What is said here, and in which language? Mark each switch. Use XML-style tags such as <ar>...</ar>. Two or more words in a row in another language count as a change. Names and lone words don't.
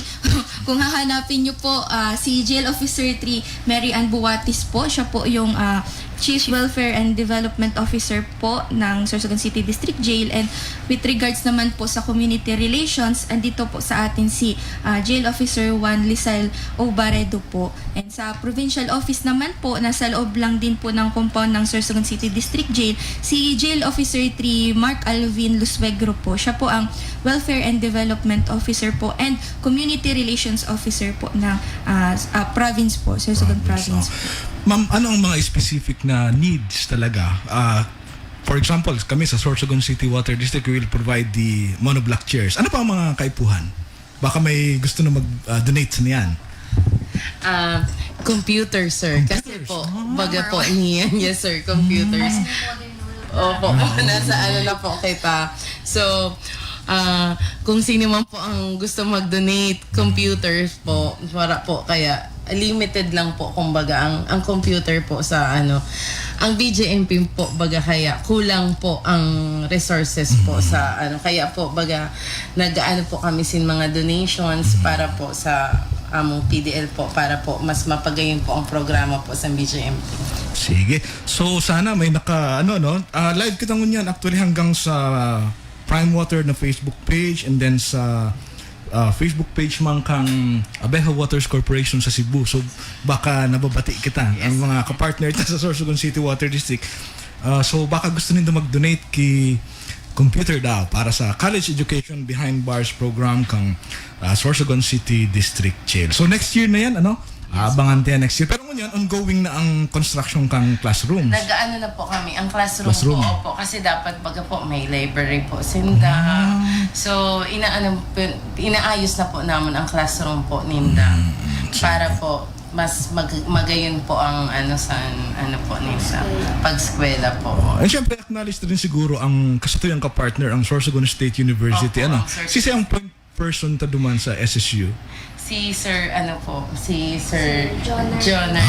<tl>Kung hahanapin nyo po si Jail Officer 3 Mary Ann Buwatis po, siya po yung Chief Welfare and Development Officer po ng Sorsogon City District Jail. And</tl> <en>with regards</en> <tl>naman po sa community relations, andito po sa atin si Jail Officer 1 Lisel Obaredo po. And sa provincial office naman po, nasa loob lang din po ng compound ng Sorsogon City District Jail, si Jail Officer 3 Mark Alvin Luswegro po. Siya po ang Welfare and Development Officer po and Community Relations Officer po ng province po, Sorsogon Province. Ma'am, ano ang mga specific na needs talaga?</tl> <en>For example,</en> <tl>kami sa Sorsogon City Water District,</tl> <en>we will provide the monoblock chairs.</en> <bik>Ano pa ang mga kaipuhan? Baka may gusto na mag-donate sa niyan. Computer, sir. Kasi po, baga po niyan. Yes, sir, computers. Opo, nasa ano na po kita.</bik> <tl>So, kung sino man po ang gusto mag-donate computers po, para po kaya limited lang po kumbaga ang computer po sa ano.</tl> <bik>Ang BJMP po baga kaya kulang po ang resources po sa ano, kaya po baga nag-ano po kami sin mga donations para po sa among PDL po para po mas mapagayon po ang programa po sa BJMP.</bik> <tl>Sige.</tl> <bik>So sana may live kita ngunyan actually hanggang sa Prime Water na Facebook page</bik> <en>and then</en> <bik>sa Facebook page man kang Abeja Waters Corporation sa Cebu. So baka nababati kita ang mga kapartner ta sa Sorsogon City Water District. So baka gusto nindo mag-donate ki computer daw para sa College Education Behind Bars program kang Sorsogon City District Jail.</bik> <tl>So</tl> <en>next year</en> <tl>na yan, abangan tayo</tl> <en>next year.</en> <bik>Pero ngayon, ongoing na ang construction kang classrooms. Nag-ano na po kami, ang classroom. Po, kasi dapat baga po may library po sinda. So, inaayos na po namin ang classroom po ninda. Para po, mas magayon po ang ninda, pag-eskwela po. And syempre, acknowledge na rin siguro ang kasatuyang ka-partner, ang Sorsogon State University. Si ang point person ta duman sa SSU? Si Sir Jonah.</bik>